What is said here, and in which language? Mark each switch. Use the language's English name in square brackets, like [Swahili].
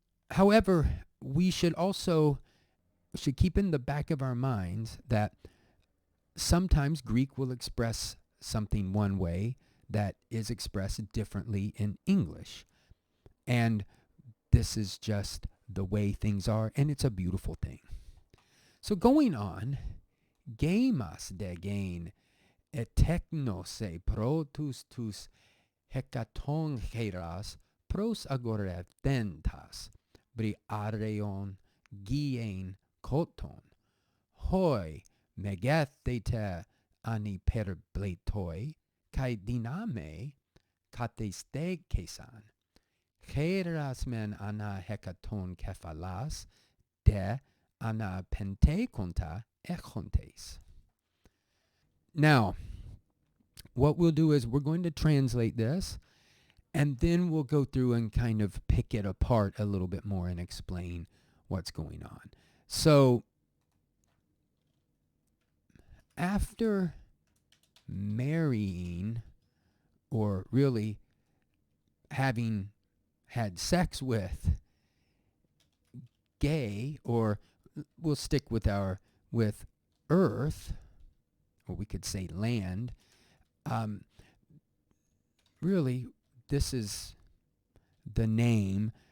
[English] However, we should keep in the back of our minds that sometimes Greek will express something one way that is expressed differently in English. And this is just the way things are, and it's a beautiful thing. [Greek] So going on, γήμας δεγέν ἐτέκνωσε πρώτους τοὺς ἑκατόγχειρας προσαγορευθέντας Βριάρεων Γύην Κόττον hoi μεγέθει ἀνυπέρβλητοι δυνάμει καθειστήκεσαν χεῖρας μεν ανά ἑκατόν κεφαλάς ανά πεντήκοντα ἔχοντες. [English] Now, what we'll do is we're going to translate this, and then we'll go through and kind of pick it apart a little bit more and explain what's going on. So, after marrying, or really having had sex with gay, or we'll stick with earth, or we could say land, really this is the name.